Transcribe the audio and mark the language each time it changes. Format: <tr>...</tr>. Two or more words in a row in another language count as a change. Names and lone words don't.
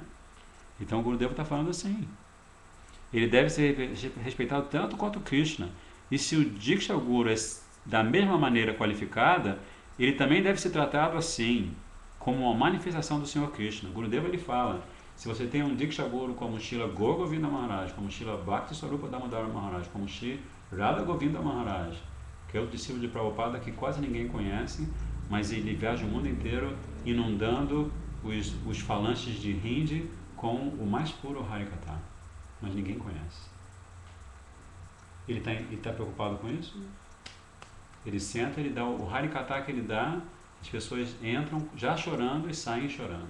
<pt>Então o Gurudeva está falando assim, ele deve ser respeitado tanto quanto Krishna, e se o</pt> <sa>Diksha Guru</sa> <pt>é da mesma maneira qualificada, ele também deve ser tratado assim, como uma manifestação do Senhor Krishna. O Gurudeva ele fala, se você tem um</pt> <sa>Diksha Guru</sa> <pt>como Srila Gaur Govinda Maharaj, como Srila Bhakti Swarupa Damodara Maharaj, como Sri Radha Govinda Maharaj, que é o discípulo de Prabhupada que quase ninguém conhece, mas ele viaja o mundo inteiro inundando os falantes de Hindi com o mais puro Harikatha, mas ninguém conhece. Ele está preocupado com isso? Ele senta, ele dá o Harikatha que ele dá, as pessoas entram já chorando e saem chorando.</pt>